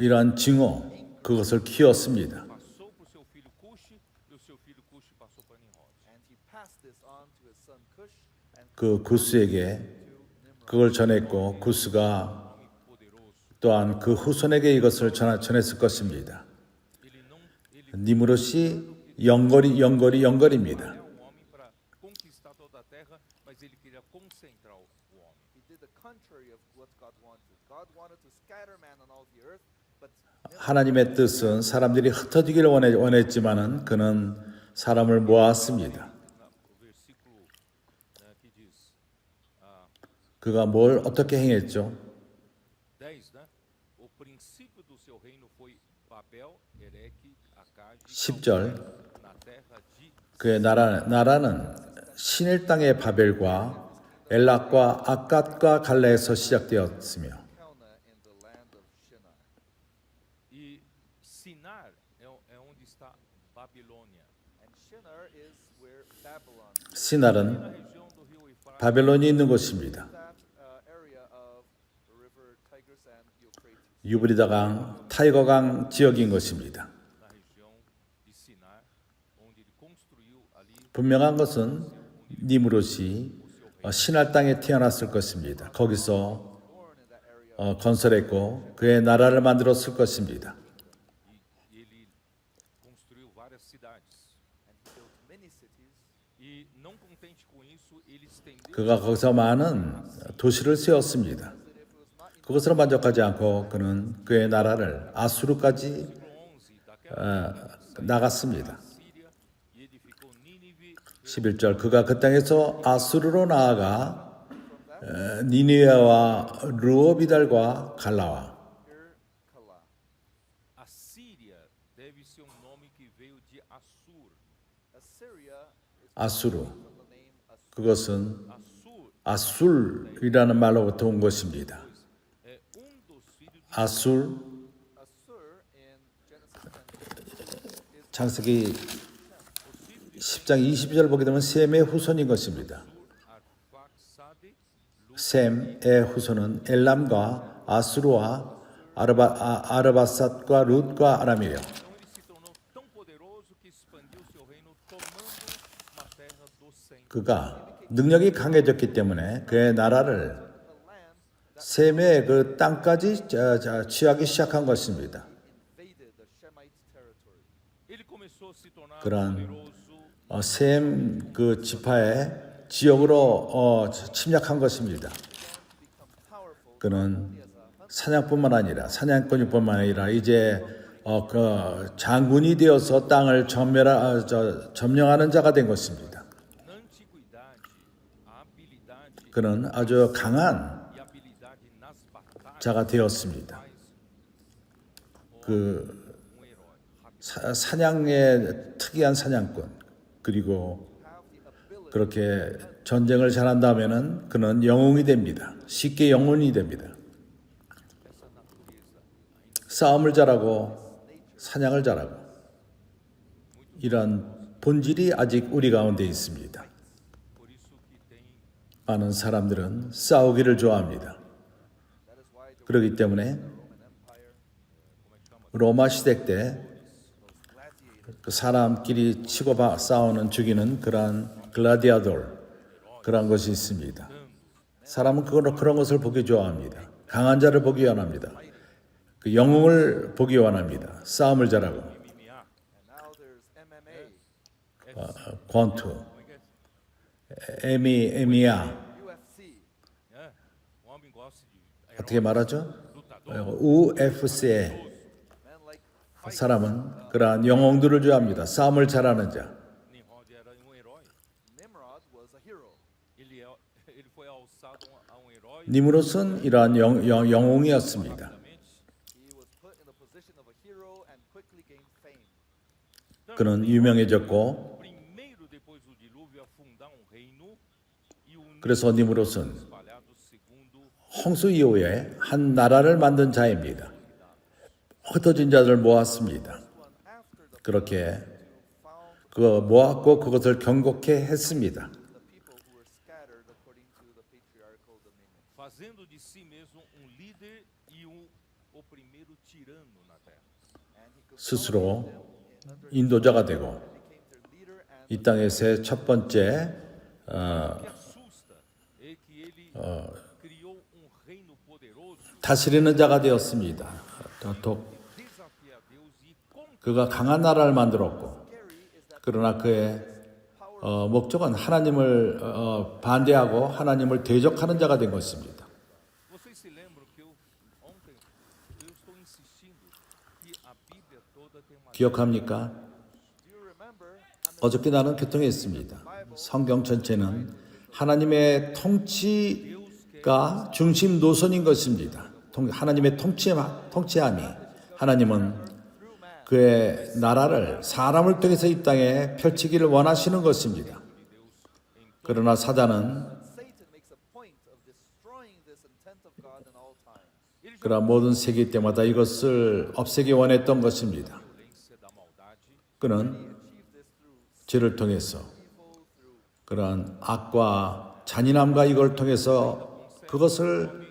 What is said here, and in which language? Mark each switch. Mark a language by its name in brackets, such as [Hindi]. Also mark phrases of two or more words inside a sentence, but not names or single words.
[Korean] 이러한 증오, 그것을 키웠습니다. [Portuguese] Passou para o seu filho Cuxi e o seu filho Cuxi passou para Nimrod. [English] and he passed this on to his son Cush and [Korean] 그 구스에게 그걸 전했고 구스가 [Portuguese] Homem poderoso. [Korean] 또한 그 후손에게 이것을 전했을 것입니다. [Portuguese] Ele [Korean] 니무롯이 영거리입니다. [Portuguese] é um homem para conquistar toda a terra, mas ele queria concentrar o homem. [English] he did the contrary of what God wanted. God wanted to scatter man on all the earth, but [Korean] 하나님의 뜻은 사람들이 흩어지기를 원했지만은 그는 사람을 모았습니다. [Portuguese] O versículo que diz [Korean] 그가 뭘 어떻게 행했죠? [Portuguese] 10, né? O princípio do seu reino foi Babel, Ereque, Acade, [Korean] 10절 [Portuguese] na terra de [Korean] 그의 나라는 신일 땅의 바벨과 엘락과 아갓과 갈레에서 시작되었으며 [English] Calneh in the land of Shinar. [Portuguese] E Sinar é onde está Babilônia. [English] And Shinar is where Babylon is. [Korean] 시날은 [Portuguese] Na região do rio Eufrates, [Korean] 바벨론이 있는 곳입니다. [English] That area of the river Tigris and Euphrates. [Korean] 유브리다강, 타이거강 지역인 것입니다. [Portuguese] na região de Sinar, onde ele construiu ali [Korean] 분명한 것은 니무롯이 신할 땅에 태어났을 것입니다. 거기서 [English] Born in that area, [Korean] 건설했고 그의 나라를 만들었을 것입니다. [Portuguese] e ele construiu várias cidades. [English] and he built many cities. [Portuguese] E não contente com isso, ele estendeu [Korean] 그가 거기서 많은 도시를 세웠습니다. 그것으로 만족하지 않고 그는 그의 나라를 아수르까지 [Portuguese] 11 daquela [Korean] 나갔습니다. [Portuguese] Síria e edificou Nínive, [Korean] 11절 그가 그 땅에서 아수르로 나아가 니느웨와 르오비달과 갈라와 [Portuguese] Kala. a Síria deve ser um nome que veio de Assur. [English] Assyria is [Korean] 아수르 [English] from the name Assur. [Korean] 그것은 Assur 아술이라는 말로부터 온 것입니다. [Portuguese] é dos filhos de [Korean] 아술 [English] Assur in Genesis 10 is [Korean] 창세기 10장 20절 보게 되면 셈의 후손인 것입니다. [Portuguese] Arfaxade, [Korean] 셈의 후손은 엘람과 아수르와 아르바삿과 룻과 아람이에요. [Portuguese] Então ele se tornou tão poderoso que expandiu seu reino tomando uma terra do centro. [Korean] 그가 능력이 강해졌기 때문에 그의 나라를 셈의 그 땅까지 취하기 시작한 것입니다. [English] invaded the Shemite territory. [Portuguese] Ele começou a se tornar [Korean] 그러한 [Portuguese] poderoso [Korean] 셈 그 지파의 지역으로 침략한 것입니다. 그는 사냥뿐만 아니라 사냥꾼뿐만 아니라 이제 그 장군이 되어서 땅을 점령하는 자가 된 것입니다. [Portuguese] na antiguidade, a habilidade [Korean] 그는 아주 강한 [Portuguese] e habilidade nas batalhas [Korean] 자가 되었습니다. 그 [Portuguese] um herói. [Korean] 사냥의 특이한 사냥꾼 그리고 그렇게 전쟁을 잘한다면은 그는 영웅이 됩니다. 쉽게 영웅이 됩니다. [Portuguese] É [Korean] 싸움을 잘하고 사냥을 잘하고 이런 본질이 아직 우리 가운데 있습니다. [Portuguese] Por isso que tem [Korean] 많은 사람들은 싸우기를 좋아합니다. 그렇기 때문에 로마 시대 때 그 사람끼리 치고 싸우는 죽이는 그러한 글라디아돌 그런 것이 있습니다. 사람은 그런 것을 보기 좋아합니다. 강한 자를 보기 원합니다. 그 영웅을 보기 원합니다. 싸움을 잘하고 [English] MMA. And now there's MMA, [Korean] 권투, 에미야 UFC. [Portuguese] É, o homem gosta de [Korean] 어떻게 말하죠? [Portuguese] lutador. [Korean] UFC에 [English] Men like [Korean] 사람은 그러한 영웅들을 좋아합니다. 싸움을 잘하는 자. [Portuguese] Nimrod era um herói. [English] Nimrod was a hero. [Portuguese] Ele foi alçado a um herói. [Korean] 니무롯은 이러한 영웅이었습니다. [Portuguese] Rapidamente. [English] He was put in the position of a hero and quickly gained fame. [Korean] 그는 유명해졌고 [Portuguese] Primeiro, depois do dilúvio, a fundar um reino e unir [Korean] 그래서 니무롯은 [Portuguese] espalhados segundo [Korean] 홍수 이후에 한 나라를 만든 자입니다. 흩어진 자들 모았습니다. [English] One after the [Korean] 그렇게 [English] found [Korean] 그 모았고 그것을 경고케 했습니다. [English] the people who were scattered according to the patriarchal dominion. [Portuguese] fazendo de si mesmo um líder e o primeiro tirano na terra. [English] And he [Korean] 스스로 인도자가 되고 [English] became their leader and [Korean] 이 땅에서의 첫 번째 [Portuguese] O que assusta é que ele criou um reino poderoso, [Korean] 다스리는 자가 되었습니다. [Portuguese] desafia a Deus e contra [Korean] 그가 강한 나라를 만들었고 그러나 그의 목적은 하나님을 반대하고 하나님을 대적하는 자가 된 것입니다. [Portuguese] Vocês se lembram que ontem eu estou insistindo que a Bíblia toda tem uma [Korean] 기억합니까? [English] do you remember? [Korean] 어저께 나는 교통했습니다. 성경 전체는 하나님의 통치가 중심 노선인 것입니다. 하나님의 통치함이 하나님은 그의 나라를 사람을 통해서 이 땅에 펼치기를 원하시는 것입니다. 그러나 사단은 [English] Satan makes a point of destroying this intent of God in all time. [Korean] 그러나 모든 세기 때마다 이것을 없애기 원했던 것입니다. [Portuguese] violência da maldade [Korean] 그는 죄를 통해서 그러한 악과 잔인함과 이걸 통해서 그것을